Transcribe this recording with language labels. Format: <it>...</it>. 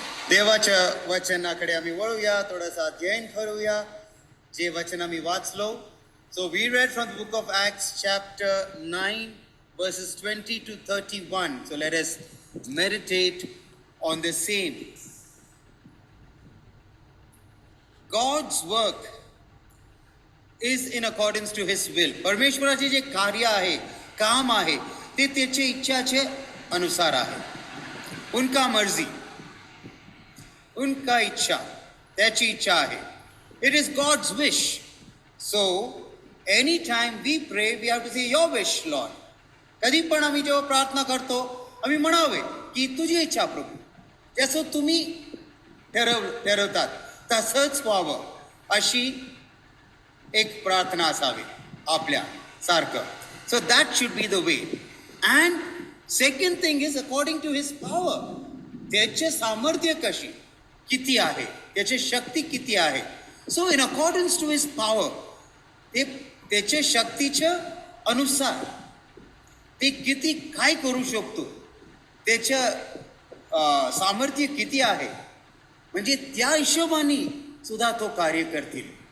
<mr>देवाच्या वचनाकडे आम्ही वळूया, थोडासा अध्ययन करूया जे वचन आम्ही वाचलो.</mr> <en>So we read from the book of Acts chapter 9 verses 20 to 31. So let us meditate on the same. God's work is in accordance to his will.</en> <mr>परमेश्वराचे जे कार्य आहे, काम आहे, ते त्याच्या इच्छाचे अनुसार आहे.</mr> <hi>उनका मर्जी, उनका इच्छा,</hi> <mr>त्याची इच्छा आहे.</mr> <en>It is God's wish. So anytime we pray, we have to say your wish, Lord.</en> <mr>कधी पण आम्ही जेव्हा प्रार्थना करतो, आम्ही म्हणावे की तुझी इच्छा प्रभू, जसं तुम्ही ठरवतात तसंच व्हावं, अशी एक प्रार्थना असावी आपल्या सारखं.</mr> <en>So that should be the way. And second thing is according to his power.</en> <mr>त्याचे सामर्थ्य कशी किती आहे, त्याची शक्ती किती आहे.</mr> <en>so in accordance to his power,</en> <mr>ते त्याच्या शक्तीच्या अनुसार ते किती काय करू शकतो, त्याचं सामर्थ्य किती आहे, म्हणजे त्या हिशोबाने सुद्धा तो कार्य करतील.</mr>